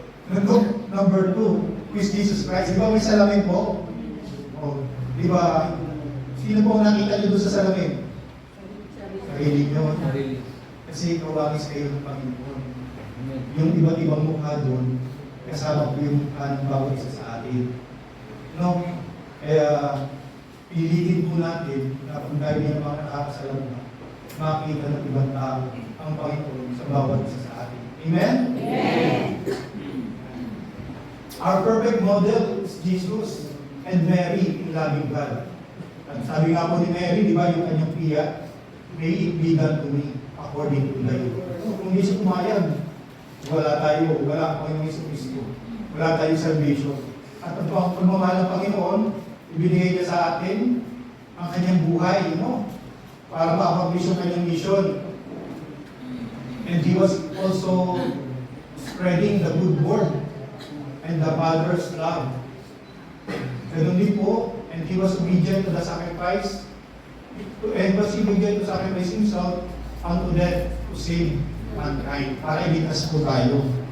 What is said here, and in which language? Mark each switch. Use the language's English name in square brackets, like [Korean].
[English] Nung number 2, is Jesus Christ. [Filipino] Di ba may salamin po? Oh, di ba? Sino po ang nakita niyo doon sa salamin? Sarili niyo. Kasi kawagis kayo ng Panginoon. Yung iba't ibang mukha doon, kasama po yung mukha ng bawat isa sa atin. No? Kaya, pilitin po natin na kung tayo ng mga nakakasalamuha, makita ng ibang tao ang Panginoon sa bawat isa sa atin. [English] Amen? Amen. Our perfect model is Jesus and Mary in loving God. [Filipino] At sabi nga po ni Mary, di ba yung kanyang piya, [English] may it be done to me according to thy word. [Filipino] So, kung hindi siya pumayag, wala ang Panginoong Jesucristo. Wala tayong salvation. At ang pagmamahal ng Panginoon, ibinigay niya sa atin ang kanyang buhay, para ma-accomplish yung kanyang mission. [English] And He was also spreading the good word and the Father's love. [Filipino] Ganun din po, [English] and He was obedient to the sacrifice, and was obedient to sacrifice Himself unto death to save mankind, [Filipino] para iligtas po tayo.